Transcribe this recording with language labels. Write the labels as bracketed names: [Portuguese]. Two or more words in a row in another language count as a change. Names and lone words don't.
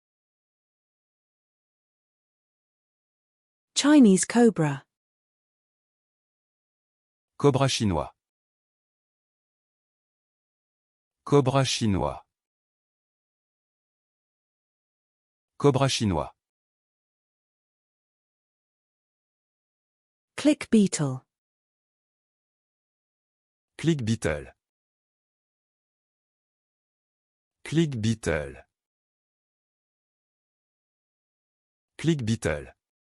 [English] Chinese cobra. [French] Cobra chinois. Cobra chinois. Cobra chinois. [English] Click beetle. Click beetle. Click beetle. Click beetle.